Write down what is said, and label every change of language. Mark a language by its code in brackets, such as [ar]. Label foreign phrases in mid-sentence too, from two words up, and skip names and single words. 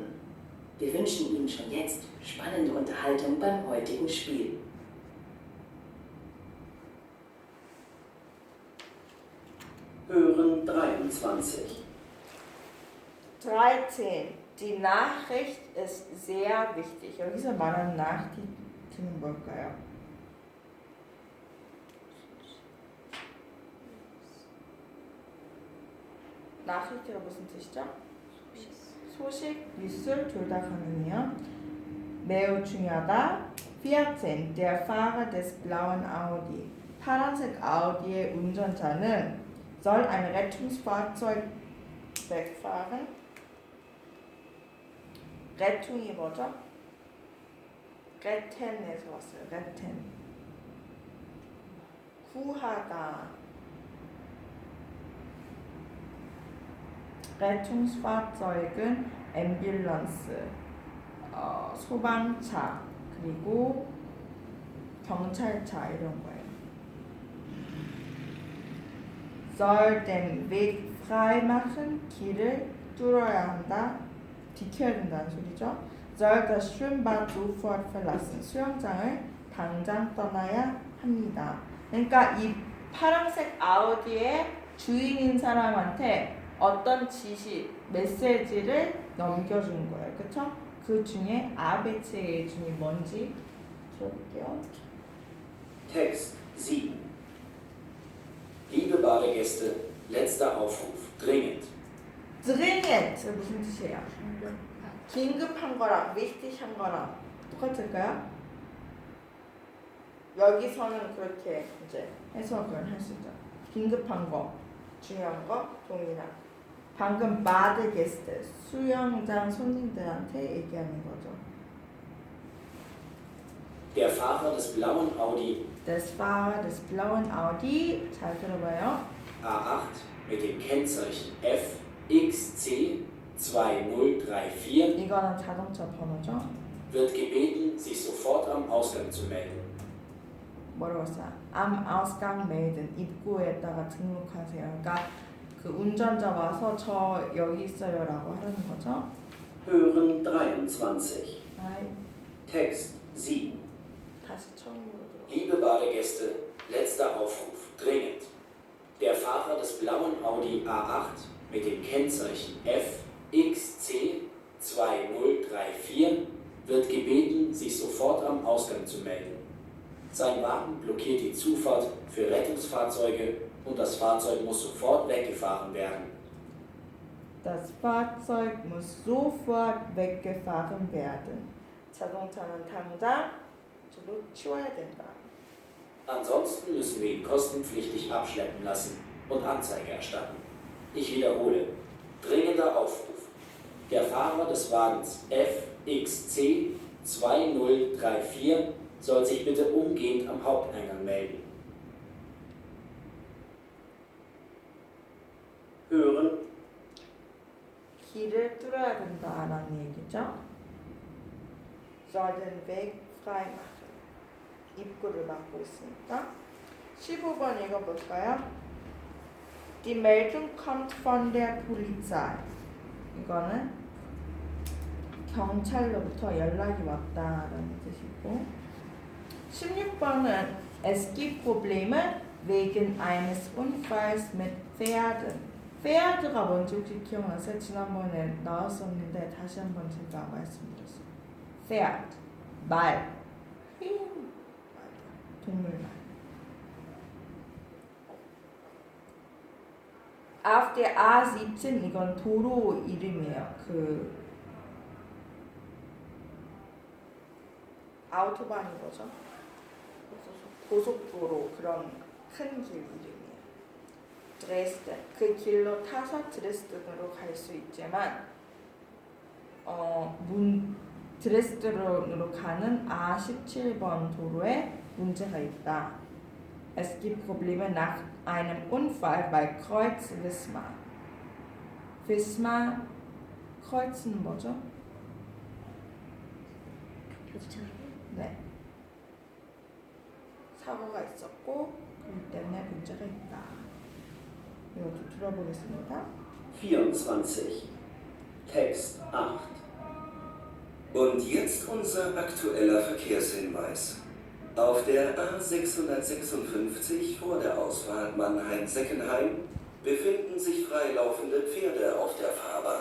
[de] Wir wünschen Ihnen schon jetzt spannende Unterhaltung beim heutigen Spiel. Hören 23. 13. Die Nachricht ist sehr wichtig. [ko] 여기서 말하는 nachricht는 뭘까요? nachricht가 무슨 뜻이죠? 소식, 뉴스 둘 다 가능해요. 매우 중요하다. 14. [de] Der Fahrer des blauen Audi. [ko] 파란색 아우디의 운전자는 [de] soll ein Rettungsfahrzeug wegfahren. [ko] Rettung이 뭐죠? Retten에서 왔어요. Retten. 구하다. Rettungsfahrzeug은 Ambulance, 소방차, 그리고 경찰차 이런 거예요. [de] soll den Weg frei machen, [ko] 길을 뚫어야 한다, 지켜야 된다는 소리죠. [de] soll das Schwimmbad sofort verlassen, [ko] 수영장을 당장 떠나야 합니다. 그러니까 이 파란색 아우디의 주인인 사람한테 어떤 지시, 메시지를 넘겨준 거예요. 그쵸? 그 중에 아베츠의 중에 뭔지 들어볼게요. [de] Text 7. Liebe Badegäste, letzter Aufruf. Dringend. [ko] dringend 무슨 뜻이에요? 긴급한 거랑 wichtig한 거랑 똑같을까요? 여기서는 그렇게 이제 해석을 할 수 있죠. 긴급한 거, 중요한 거, 동일한. 방금 바드게스트, 수영장 손님들한테 얘기하는 거죠. [de] Der Fahrer des blauen Audi Das Fahrer des blauen Audi, [ko] 잘 들어봐요. [de] A8 mit dem Kennzeichen FXC 2034 [ko] 이거는 자동차 번호죠. [de] wird gebeten, sich sofort am Ausgang zu melden. [ko] 뭐라고 했어요? [de] Am Ausgang melden, [ko] 입구에다가 등록하세요. 그러니까 그 운전자 와서 저 여기 있어요라고 하는 거죠. [de] Hören 23. [ko] 아이, [de] Text 7. [ko] 다시 처음으로 들어. [de] Liebe Badegäste, letzter Aufruf. Dringend. Der Fahrer des blauen Audi A8 mit dem Kennzeichen FXC 2034 wird gebeten, sich sofort am Ausgang zu melden. Sein Wagen blockiert die Zufahrt für Rettungsfahrzeuge und das Fahrzeug muss sofort weggefahren werden. Das Fahrzeug muss sofort weggefahren werden. [ko] 자동차는 당장 저로 치워야 된다. [de] Ansonsten müssen wir ihn kostenpflichtig abschleppen lassen und Anzeige erstatten. Ich wiederhole. Dringender Aufruf. Der Fahrer des Wagens FXC 2034 soll sich bitte umgehend am Haupteingang melden. Hören [ko] 길을 뚫어야 된다라는 얘기죠. [de] soll den Weg frei machen. [ko] 입구를 막고 있으니까. 15번 읽어볼까요? [de] Die Meldung kommt von der Polizei. [ko] 이거는 경찰로부터 연락이 왔다라는 뜻이고 16번은 [de] Es gibt Probleme wegen eines Unfalls mit Pferden. [ko] Pferde가 뭔지 혹시 기억나세요? 지난번에 나왔었는데 다시 한번 제가 말씀드렸어요. Pferd, 말, 동물 말. [de] Auf der A17 [ko] 이건 도로 이름이에요. 그 아우토바니 거죠. 고속도로 그런 큰 길 이름이에요. 드레스덴 그 길로 타서 드레스덴으로 갈 수 있지만 드레스덴으로 가는 A17번 도로에 문제가 있다. [de] Es gibt Probleme nach einem Unfall bei Kreuz Wismar. [ko] Wismar Kreuz는 뭐죠? 교차로. 네. 사고가 있었고 그렇기 때문에 문제가 있다. 이것도 들어보겠습니다. 24. [de] Text 8. Und jetzt unser aktueller Verkehrshinweis. Auf der A656 vor der Ausfahrt Mannheim-Seckenheim befinden sich freilaufende Pferde auf der Fahrbahn.